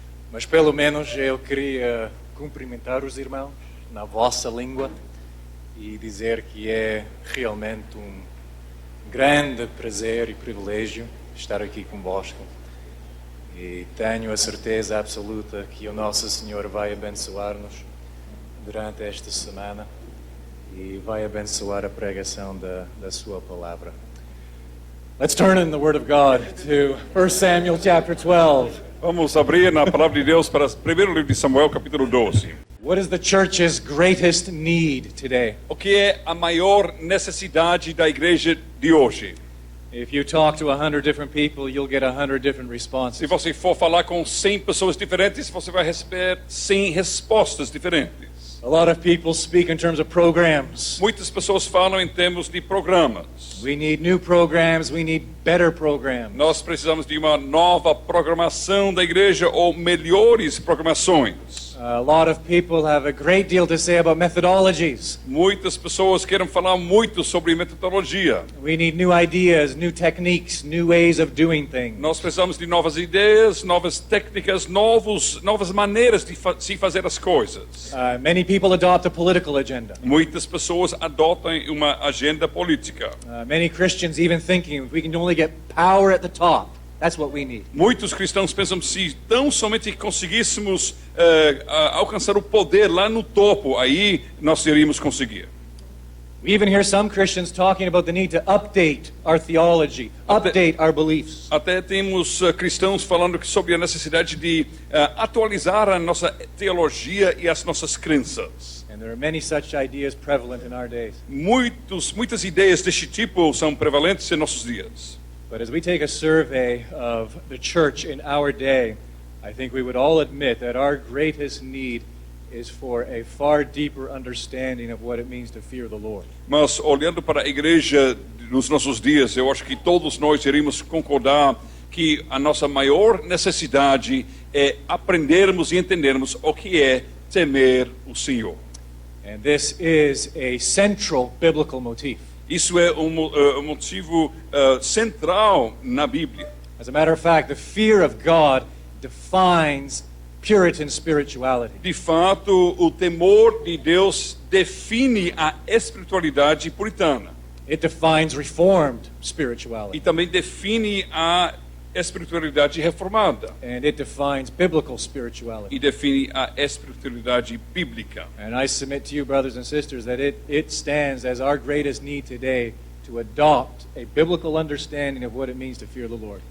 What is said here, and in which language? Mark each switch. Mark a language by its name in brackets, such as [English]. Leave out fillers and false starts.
[Portuguese] Mas pelo menos eu queria cumprimentar os irmãos na vossa língua e dizer que é realmente um grande prazer e privilégio estar aqui convosco. E tenho a certeza absoluta que o nosso Senhor vai abençoar-nos durante esta semana e vai abençoar a pregação da sua palavra. [English] Let's turn in the Word of God to 1 Samuel chapter 12. [Portuguese] Vamos abrir na palavra de Deus para o primeiro livro de Samuel, capítulo 12. [English] What is the church's greatest need today? [Portuguese] O que é a maior necessidade da igreja de hoje? [English] If you talk to 100 different people, you'll get 100 different responses. [Portuguese] Se você for falar com 100 pessoas diferentes, você vai receber 100 respostas diferentes. [English] A lot of people speak in terms of programs. [Portuguese] Muitas pessoas falam em termos de programas. [English] We need new programs, we need better programs. [Portuguese] Nós precisamos de uma nova programação da igreja ou melhores programações. [English] A lot of people have a great deal to say about methodologies. [Portuguese] Muitas pessoas querem falar muito sobre metodologia. [English] We need new ideas, new techniques, new ways of doing things. [Portuguese] Nós precisamos de novas ideias, novas técnicas, novas maneiras de se fazer as coisas. [English] Many people adopt a political agenda. [Portuguese] Muitas pessoas adotam uma agenda política. [English] Many Christians even thinking we can only get power at the top. That's what we need. [Portuguese] Muitos cristãos pensam que se tão somente conseguíssemos alcançar o poder lá no topo, aí nós iríamos conseguir. [English] We even hear some Christians talking about the need to update our theology, update our beliefs. [Portuguese] Até temos cristãos falando sobre a necessidade de atualizar a nossa teologia e as nossas crenças. [English] And there are many such ideas prevalent in our days. [Portuguese] Muitas ideias deste tipo são prevalentes em nossos dias. [English] But as we take a survey of the church in our day, I think we would all admit that our greatest need is for a far deeper understanding of what it means to fear the Lord. [Portuguese] Mas olhando para a igreja nos nossos dias, eu acho que todos nós iríamos concordar que a nossa maior necessidade é aprendermos e entendermos o que é temer o Senhor. [English] And this is a central biblical motif. [Portuguese] Isso é um motivo central na Bíblia. [English] As a matter of fact, the fear of God defines Puritan spirituality. [Portuguese] De fato, o temor de Deus define a espiritualidade puritana. [English] It defines Reformed spirituality. [Portuguese] E também define a espiritualidade reformada. [English] And it defines biblical spirituality. [Portuguese] E define a espiritualidade bíblica. [English] And I submit to you, brothers and sisters, that it stands as our greatest need today to adopt a biblical understanding of what it means to fear the Lord.